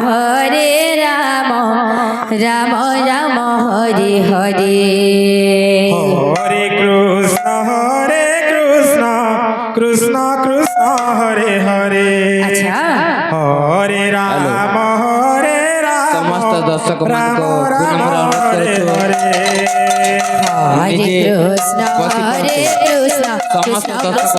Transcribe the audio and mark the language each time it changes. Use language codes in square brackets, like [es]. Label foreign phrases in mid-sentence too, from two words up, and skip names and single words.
[sa] রাম রাম হরে হরে হরে কৃষ্ণ কৃষ্ণ কৃষ্ণ হরে হরে [bn] আচ্ছা [sa] হরে রাম [or] ସମସ୍ତ ଦର୍ଶକ ମାନଙ୍କୁ ପୁନଃ ଅନୁରୋଧ କରୁଛୁ [sa] হরে [or] ନିଜେ [sa] কৃষ্ণ [or] ବସି [sa] হরে [or] ପଡ଼ନ୍ତୁ। [sa] কৃষ্ণ [or] ସମସ୍ତ [sa] কৃষ্ণ [or] ଦର୍ଶକ